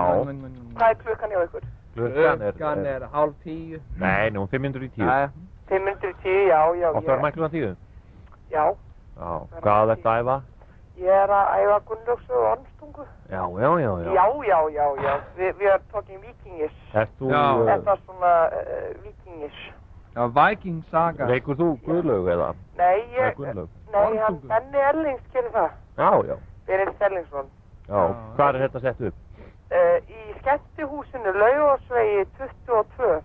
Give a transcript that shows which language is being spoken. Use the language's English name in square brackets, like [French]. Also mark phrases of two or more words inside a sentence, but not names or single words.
[Icelandic] Hvað er klukkan hjá ykkur? Klukkan er 9:30. Nei, nú 5:10. Nei. 5:10, já. Og það er mækluðan 10? Já. Já. Hvað ertu að æfa? Ég er að æfa Gunnlaugs og Ormstungu. Já. Já. [English] We are talking Vikingish. [Icelandic] Ert þú... Þetta er svona Vikingish. Já, [English] Viking Saga. [Icelandic] Leikur þú Guðlaug eða? Nei, Guðlaug. hann Benni Erlings gerir það. Já. Berið Stellingsson. Já. Hvað er þetta sett upp? Í skemmtihúsinu Laugásvegi 22.